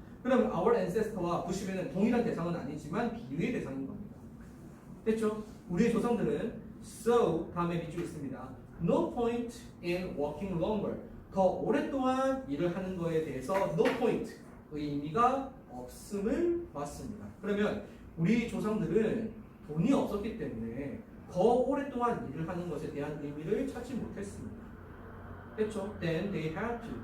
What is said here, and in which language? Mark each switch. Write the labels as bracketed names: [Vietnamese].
[Korean] 그럼 our ancestor와 부시맨은 동일한 대상은 아니지만 비유의 대상인 겁니다. 됐죠? 우리의 조상들은 so 다음에 밑줄 있습니다. [English] No point in working longer. [Korean] 더 오랫동안 일을 하는 거에 대해서 [English] no point [Korean] 의미가 없음을 봤습니다. 그러면 우리 조상들은 돈이 없었기 때문에 더 오랫동안 일을 하는 것에 대한 의미를 찾지 못했습니다. 됐죠? [English] Then they had to.